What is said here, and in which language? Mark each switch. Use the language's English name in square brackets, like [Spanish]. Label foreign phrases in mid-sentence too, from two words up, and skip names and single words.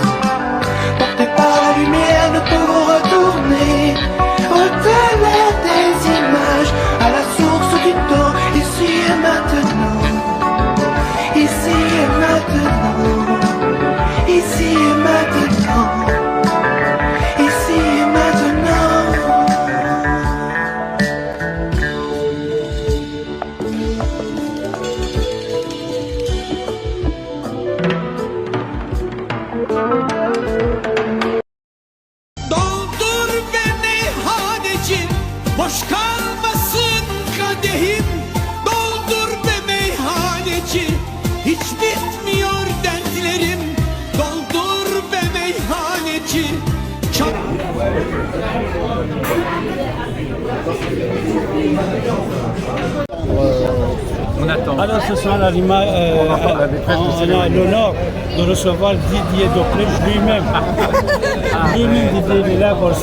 [French] Porté par la lumière, nous pouvons retourner au-delà des images, à la source du temps, ici et maintenant, ici et maintenant, ici et maintenant, ici et maintenant. [Turkish] Doldur beni haneci, boş kalmasın kadehim. Doldur be meyhaneci, hiç bitmiyor dertlerim. Doldur be meyhaneci, çok... [French] Alors ce soir, on a l'honneur de recevoir Didier Deplège lui-même. Lui-même, Didier, il est là pour ça.